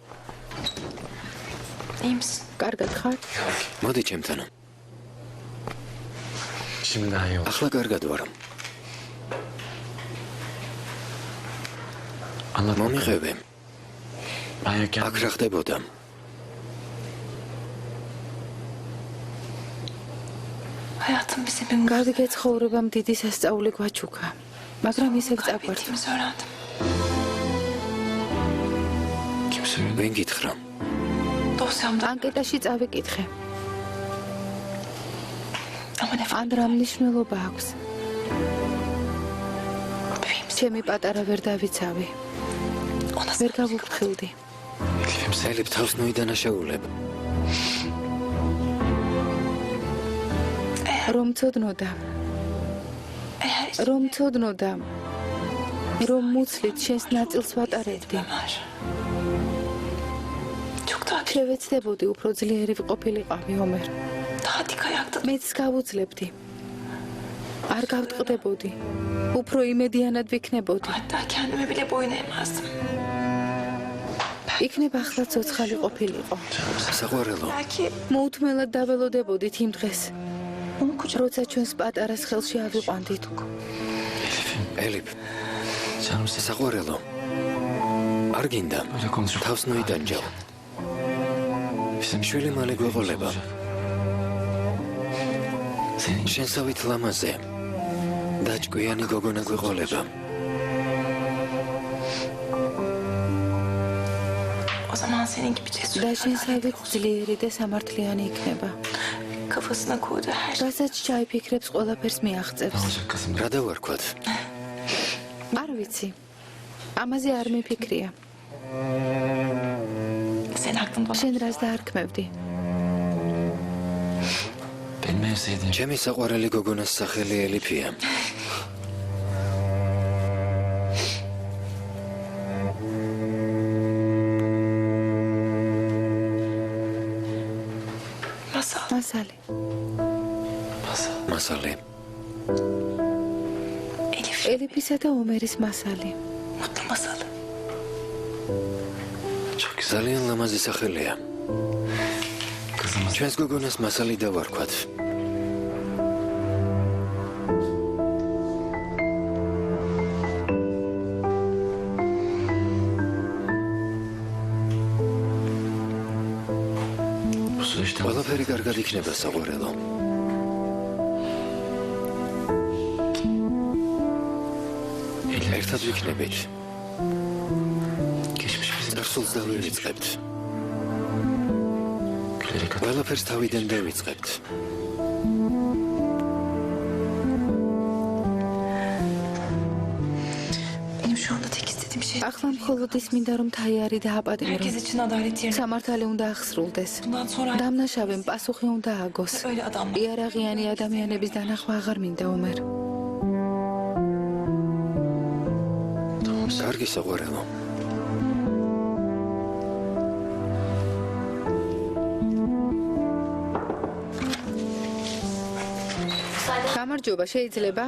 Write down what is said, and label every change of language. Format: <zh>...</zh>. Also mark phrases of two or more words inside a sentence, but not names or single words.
<tr>iyimiz.</tr> <ka>კარგად ხარ? მოდი ჩემთან. ახლა კარგად ვარ. მომიღები. აქ რა ხდებოდა?</ka> <tr>Hayatım bize bir</tr> <ka>გარდიგე ცხოვრებამ დიდი სასწაული გვაჩუქა, მაგრამ ისევ წაგვართ.</ka> <tr>kaybettiğimizi öğrendim.</tr> <ka>ვინ გითხრა?</ka> <tr>Dosyamda</tr> <ka>ანკეტაში წავიკითხე.</ka> <tr>ama ne</tr> <ka>ან რა მნიშვნელობა აქვს? ჩემი პატარა ვერ დავიცავი.</ka> <tr>ona</tr> <ka>ვერ გავუფრთხილდი. ელიფ თავს ნოიდანაშაულებ. რომ ცოდნოდა. რომ ცოდნოდა. რომ მუცლით შენს ნაწილს ვატარებდი.</ka> <tr>Ömer. Çok daha</tr> <ka>შევეცდებოდი უფრო ძლიერი ვყოფილიყავი ომერ.</ka> <tr>daha dik ayakta.</tr> <ka>მეც გავუძლებდი. არ გავტყდებოდი. უფრო იმედიანად ვიქნებოდი.</ka> <tr>Hatta kendime bile boyun eğmezdim.</tr> <ka>იქნება ახლა ცოცხალი ყოფილიყო. საყვარელო,</ka> <tr>Belki</tr> <ka>მოუთმელად დაველოდებოდით იმ დღეს. როცა ჩვენს პატარას ხელში ავიყვანდით. ელიფ, საყვარელო, არ გინდა თავს ნოიდანჯავ. შვილი მალე გვეყოლება. შენსავით ლამაზე დაჭკვიანი გოგონა გვეყოლება.</ka> <tr>o zaman senin gibi cesur.</tr> <ka>და შენსავით ძლიერი და სამართლიანი იქნება.</ka> <tr>Kafasına koyduğu her şey.</tr> <ka>რასაც ჩაიფიქრებს, ყველაფერს მიაღწევს. რა დავარქვათ? არ ვიცი. ამაზე არ მიფიქრია.</ka> <tr>Senin aklında olan.</tr> <ka>შენ რას დაარქმევდი? ჩემი საყვარელი გოგონას სახელი ელიფია. Masal. მასალი. მასალე. Elif. ელიფისა და ომერის მასალი.</ka> <tr>Mutlu masalı.</tr> <ka>ძალიან ლამაზი სახელია. ჩვენს გოგონას მასალი დავარქვათ. ყველაფერი კარგად იქნება, საყვარელო. ერთად ვიქნებით. წარსულს დავივიწყებთ. ყველაფერს თავიდან დავიწყებთ.</ka> <tr>Benim şu anda tek istediğim şey.</tr> <ka>ახლა მხოლოდ ის მინდა რომ თაიარი დააპატიმრო.</ka> <tr>Herkes için adalet yerine.</tr> <ka>სამართალი უნდა აღსრულდეს.</ka> <tr>Bundan sonra</tr> <ka>დამნაშავემ პასუხი უნდა აგოს.</ka> <tr>öyle adamlar.</tr> <ka>იარაღიანი ადამიანების დანახვა აღარ მინდა ომერ. კარგი, საყვარელო. გამარჯობა, შეიძლება?</ka>